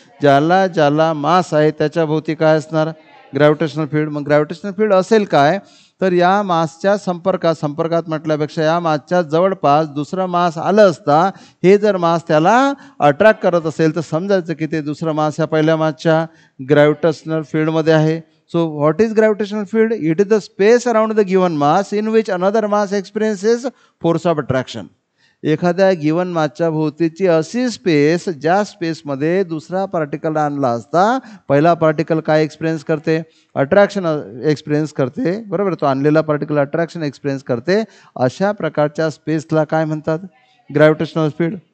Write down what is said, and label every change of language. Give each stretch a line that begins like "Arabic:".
Marathi: ज्याला ज्याला मास आहे त्याच्या भोवती काय असणार, ग्रॅव्हिटेशनल फील्ड. मग ग्रॅव्हिटेशनल फील्ड असेल काय, तर या मासच्या संपर्कात म्हटल्यापेक्षा या मासच्या जवळपास दुसरं मास आलं असता, हे जर मास त्याला अट्रॅक्ट करत असेल तर समजायचं की ते दुसरं मास ह्या पहिल्या मासच्या ग्रॅव्हिटेशनल फील्डमध्ये आहे.
English: So what is gravitational field? It is the space around the given mass in which another mass experiences force of attraction.
Marathi: एखाद्या गिवन मासच्या भोवतीची अशी स्पेस ज्या स्पेसमध्ये दुसरा पार्टिकल आणला असता पहिला पार्टिकल काय एक्सपिरियन्स करते, अट्रॅक्शन एक्सपिरियन्स करते. बरोबर, तो आणलेला पार्टिकल अट्रॅक्शन एक्सपिरियन्स करते. अशा प्रकारच्या स्पेसला काय म्हणतात, ग्रॅव्हिटेशनल फील्ड.